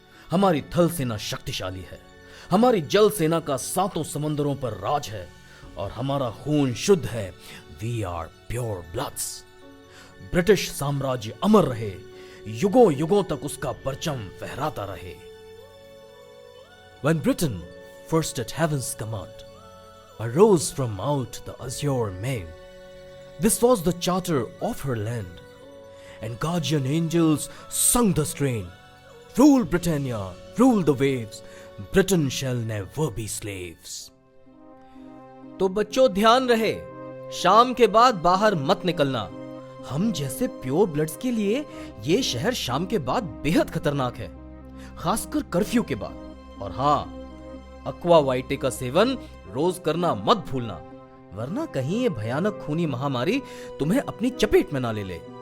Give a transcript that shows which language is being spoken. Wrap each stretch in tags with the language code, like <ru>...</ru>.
<hi>हमारी थल सेना शक्तिशाली है, हमारी जल सेना का सातों समंदरों पर राज है और हमारा खून शुद्ध है।</hi> <en>We are pure bloods.</en> <hi>British साम्राज्य अमर रहे, युगों युगों तक उसका परचम फहराता रहे।</hi> <en>When Britain, first at heaven's command, arose from out the azure main, this was the charter of her land, and guardian angels sung the strain. Rule Britannia, rule the waves, Britain shall never be slaves.</en> <hi>तो बच्चों ध्यान रहे, शाम के बाद बाहर मत निकलना। हम जैसे प्योर ब्लड्स के लिए ये शहर शाम के बाद बेहद खतरनाक है, खासकर कर्फ्यू के बाद। और हाँ, एक्वा वाइटे का सेवन रोज करना मत भूलना, वरना कहीं ये भयानक खूनी महामारी तुम्हें अपनी चपेट में ना ले ले।</hi>